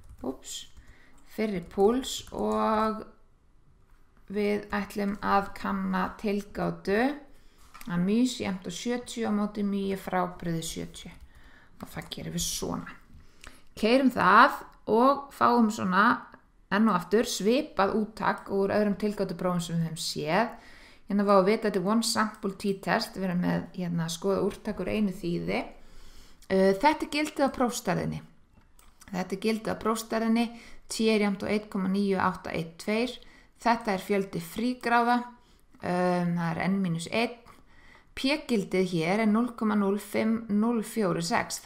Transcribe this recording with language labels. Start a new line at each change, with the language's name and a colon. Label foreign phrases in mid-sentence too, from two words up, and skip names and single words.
Icelandic: og við ætlum að kanna tilgátu að mý sé jafnt á 70 á móti mý er frábrugðið 70 og það gerum við svona. Keyrum það og fáum svona enn og aftur svipað úttak úr öðrum tilgátuprófum sem við höfum séð. Hérna var að vita að þetta er
English: one sample t-test,
Icelandic: við erum með hérna að skoða úrtak úr einu þýði. Þetta er gildið á prófstærðinni. T er jafnt á 1,9812. Þetta er fjöldi frígráða. Það er n-1. P-gildið hér er 0,05046.